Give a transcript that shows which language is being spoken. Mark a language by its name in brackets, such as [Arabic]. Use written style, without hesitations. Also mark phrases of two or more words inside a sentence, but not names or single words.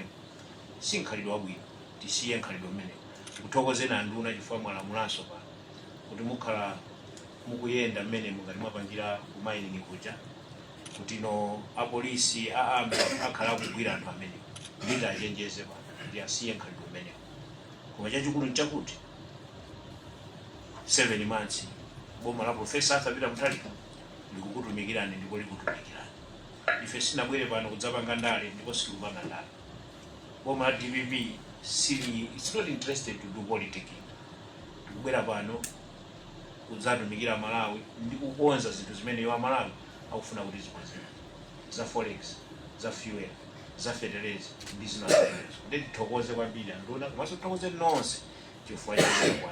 [Nyanja] Si nkhalidwe wabwino, tisiye nkhalidwe mmene. Tikuthokozeni anduna chifukwa mwalamulanso pa kuti mukhala mukuyenda mmene mungati mwapangira ku mining kuja, kuti no apolisi aambe akhala kugwira anthu amene ndi achenjeze pa kuti asiye nkhalidwe mmene. Koma chachikulu nchakuti 7 months boma la Profesa Arthur Peter Mutharika likukutumikirani ndipo likutumikirani. Ife sinabwere pano kudzapanga ndale ndipo sitikupanga ndale. Boma la DPP [English] it's not interested to do politics. [Nyanja] Tikubwera pano kudzatumikira Malawi ndi kukonza zinthu zimene wa Malawi akufuna kuti zikonzeke, za forex, za fuel, za fetereza ndi zinazolezo. Ndi tithokoze kwambiri anduna, komanso tithokoze nonse chifukwa chakwa.